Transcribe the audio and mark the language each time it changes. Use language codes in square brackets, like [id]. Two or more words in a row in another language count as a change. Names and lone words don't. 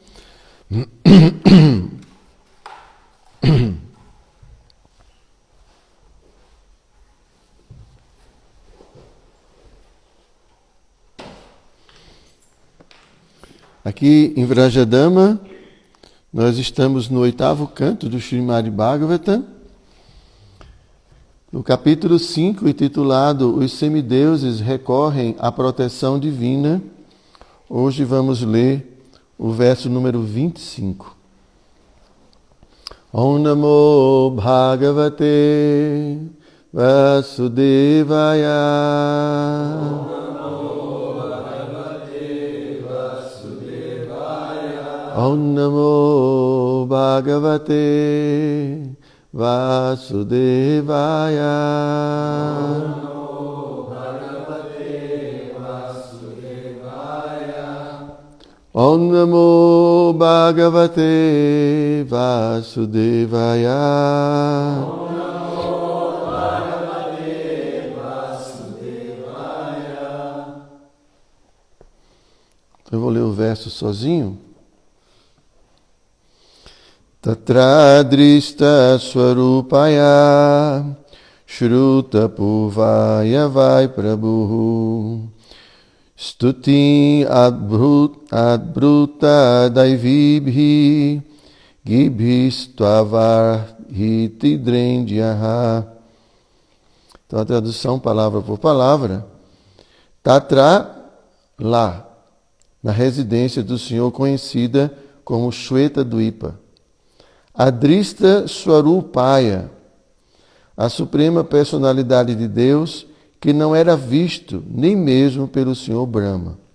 [pt] Aqui em Vrajadama, nós estamos no 8º canto do Srimad Bhagavatam, no capítulo 5, intitulado Os semideuses recorrem à proteção divina. Hoje vamos ler o verso número 25. [sa] Om Namo Bhagavate Vasudevaya. Om Namo Bhagavate Vasudevaya. Om Namo Bhagavate Vasudevaya. [pt] Eu vou ler o verso sozinho. [sa] Tatradrista Swarupaya Shruta Purvaya Vai Prabhu Stuti Adbruta Daivibhi Gibhistvavarhiti Drendyaha. [pt] Então a tradução palavra por palavra. Tatra, lá, na residência do Senhor conhecida como Shweta Dwipa. [sa] Adrista Swarupaya, [pt] a suprema personalidade de Deus, que não era visto nem mesmo pelo Senhor Brahma.